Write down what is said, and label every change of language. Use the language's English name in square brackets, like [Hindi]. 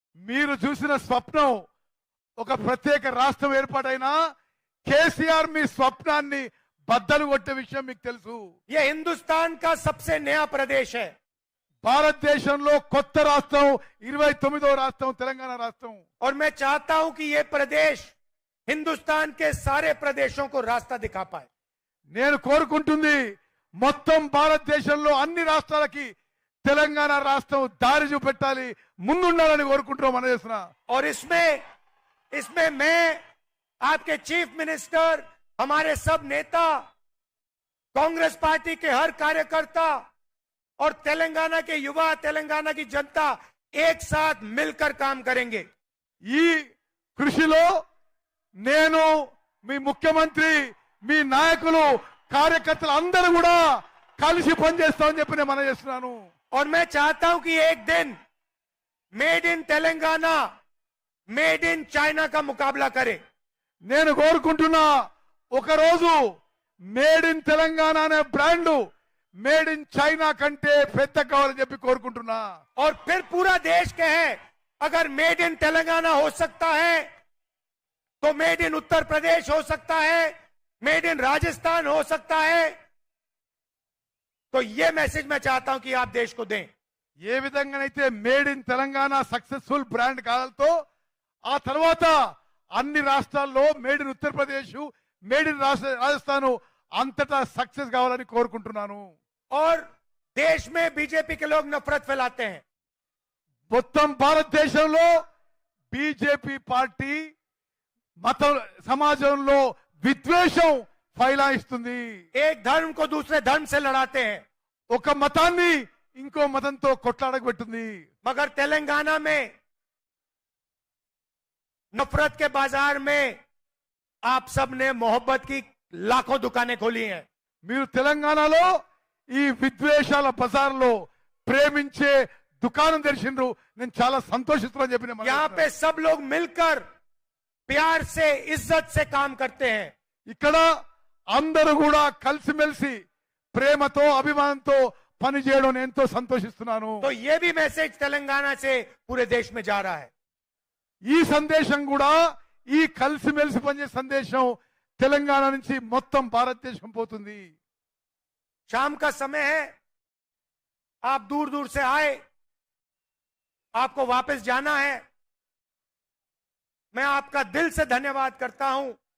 [Telugu] మీరు చూసిన స్వప్నం ఒక ప్రత్యేక రాష్ట్రం ఏర్పాటైనా కేసీఆర్ మీ స్వప్నాన్ని బద్దలు కొట్టే విషయం మీకు తెలుసు. [Hindi] यह हिंदुस्तान का सबसे नया प्रदेश है. [Telugu] భారతదేశంలో కొత్త రాష్ట్రం 29వ రాష్ట్రం తెలంగాణ రాష్ట్రం. [Hindi] और मैं चाहता हूं कि यह प्रदेश हिंदुस्तान के सारे प्रदेशों को रास्ता दिखा पाए. [Telugu] నేను కోరుకుంటుంది మొత్తం భారతదేశంలో అన్ని రాష్ట్రాలకి తెలంగాణ రాష్ట్రం దారి చూపెట్టాలి, ముందుండాలని కోరుకుంటున్నాం మన చేస్తున్నా. [Hindi] और इसमें मैं, आपके चीफ मिनिस्टर, हमारे सब नेता, कांग्रेस पार्टी के हर कार्यकर्ता और तेलंगाना के युवा, तेलंगाना की जनता एक साथ मिलकर काम करेंगे। [Telugu] ఈ కృషిలో నేను మీ ముఖ్యమంత్రి, మీ నాయకులు, కార్యకర్తలు అందరూ కూడా కలిసి పనిచేస్తామని చెప్పి నేను మనం చేస్తున్నాను. [Hindi] और मैं चाहता हूं कि एक दिन made in Telangana, made in China का मुकाबला करे। [Telugu] నేను కోరుకుంటున్నా ఒకరోజు మేడ్ ఇన్ తెలంగాణ అనే బ్రాండ్ మేడ్ ఇన్ చైనా కంటే పెద్ద కావాలని చెప్పి కోరుకుంటున్నా. [Hindi] और फिर पूरा देश कहे अगर मेड इन तेलंगाना हो सकता है तो मेड इन उत्तर प्रदेश हो सकता है, मेड इन राजस्थान हो सकता है। तो ये मैसेज मैं चाहता हूं कि आप देश को दें। [Telugu] ఏ విధంగానైతే made in Telangana successful brand కావాలతో ఆ తర్వాత అన్ని రాష్ట్రాల్లో made in Uttar Pradesh, made in Rajasthan అంతటా సక్సెస్ కావాలని కోరుకుంటున్నాను. [Hindi] और देश में बीजेपी के लोग नफरत फैलाते हैं। [Telugu] మొత్తం భారతదేశంలో బీజేపీ పార్టీ మతం సమాజంలో విద్వేషం ఫైలాయిస్తుంది. [Hindi] एक धर्म को दूसरे धर्म से लड़ाते हैं। [Telugu] ఒక మతాన్ని ఇంకో మతంతో కొట్లాడబెట్టింది. [Hindi] मगर तेलंगाना में नफरत के बाजार में आप सब ने मोहब्बत की लाखों दुकानें खोली हैं। [Telugu] మీరు తెలంగాణలో ఈ విద్వేషాల బజార్లో ప్రేమించే దుకాణం తెరిచిండ్రు. నేను చాలా సంతోషిస్తున్నాను చెప్పిన [Hindi] यहाँ पे सब लोग मिलकर प्यार से, इज्जत से काम करते हैं। [Telugu] ఇక్కడ అందరూ కూడా కలిసిమెలిసి ప్రేమతో అభిమానంతో పని చేయడం నేను ఎంతో సంతోషిస్తున్నాను. [Hindi] तो ये भी मैसेज तेलंगाना से पूरे देश में जा रहा है। [Telugu] ఈ సందేశం కూడా, ఈ కలిసిమెలిసి పనిచేసే సందేశం తెలంగాణ నుంచి మొత్తం భారతదేశం పోతుంది. [Hindi] शाम का समय है, आप दूर दूर से आए, आपको वापस जाना है। मैं आपका दिल से धन्यवाद करता हूं।